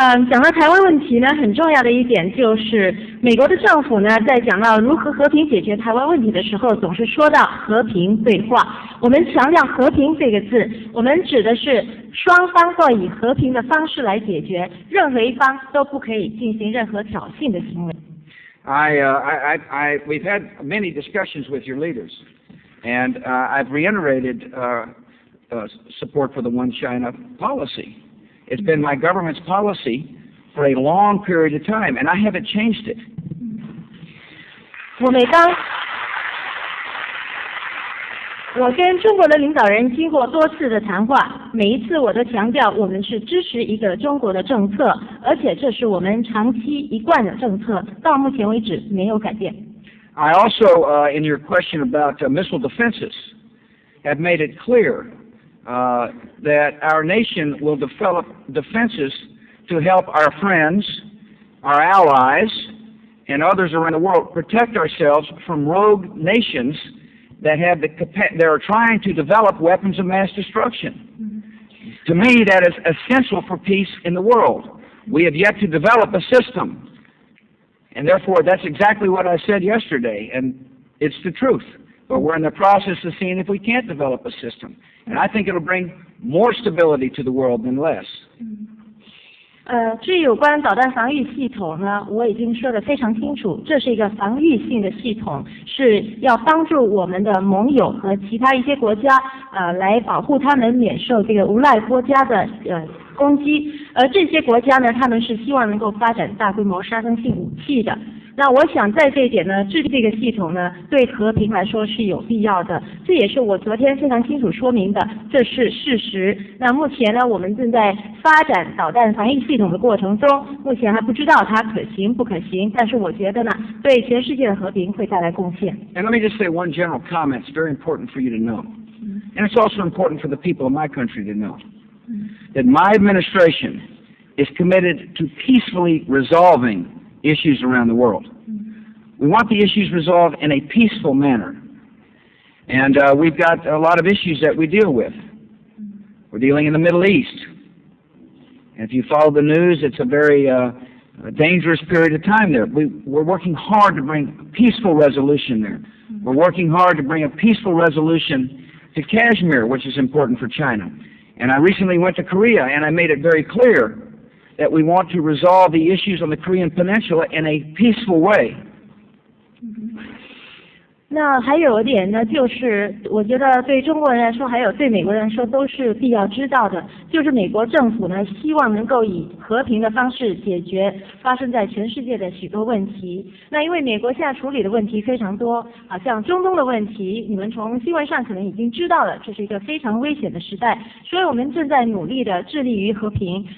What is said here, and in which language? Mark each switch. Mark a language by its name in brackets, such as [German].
[Chinese] 讲到台湾问题呢，很重要的一点就是美国的政府呢，在讲到如何和平解决台湾问题的时候，总是说到和平对话。我们强调和平这个字，我们指的是双方都以和平的方式来解决，任何一方都不可以进行任何挑衅的行为。 [English] We've had many discussions with your leaders, and I've reiterated support for the One China policy. It's been my government's policy for a long period of time, and I haven't changed it. [Chinese] 我跟中国的领导人经过多次的谈话，每一次我都强调我们是支持一个中国的政策，而且这是我们长期一贯的政策，到目前为止没有改变。 [English] I also, in your question about missile defenses, have made it clear that our nation will develop defenses to help our friends, our allies, and others around the world protect ourselves from rogue nations that are trying to develop weapons of mass destruction. To me, that is essential for peace in the world. We have yet to develop a system. And therefore, that's exactly what I said yesterday, and it's the truth. But we're in the process of seeing if we can't develop a system. And I think it'll bring more stability to the world than less. [Chinese] 至于有关导弹防御系统呢，我已经说得非常清楚，这是一个防御性的系统，是要帮助我们的盟友和其他一些国家来保护他们免受这个无赖国家的攻击，而这些国家呢，他们是希望能够发展大规模杀伤性武器的。那我想在这一点呢，制定这个系统呢，对和平来说是有必要的，这也是我昨天非常清楚说明的，这是事实。那目前呢，我们正在发展导弹防御系统的过程中，目前还不知道它可行不可行，但是我觉得呢，对全世界的和平会带来贡献。 [English] And let me just say one general comment. It's very important for you to know, and it's also important for the people of my country to know that my administration is committed to peacefully resolving issues around the world. We want the issues resolved in a peaceful manner. And we've got a lot of issues that we deal with. We're dealing in the Middle East. And if you follow the news, it's a very dangerous period of time there. We're working hard to bring peaceful resolution there. We're working hard to bring a peaceful resolution to Kashmir, which is important for China. And I recently went to Korea, and I made it very clear that we want to resolve the issues on the Korean Peninsula in a peaceful way. [Chinese] 那还有一点呢，就是我觉得对中国人来说，还有对美国人来说，都是必要知道的。就是美国政府呢，希望能够以和平的方式解决发生在全世界的许多问题。那因为美国现在处理的问题非常多，像中东的问题，你们从新闻上可能已经知道了，这是一个非常危险的时代，所以我们正在努力的致力于和平。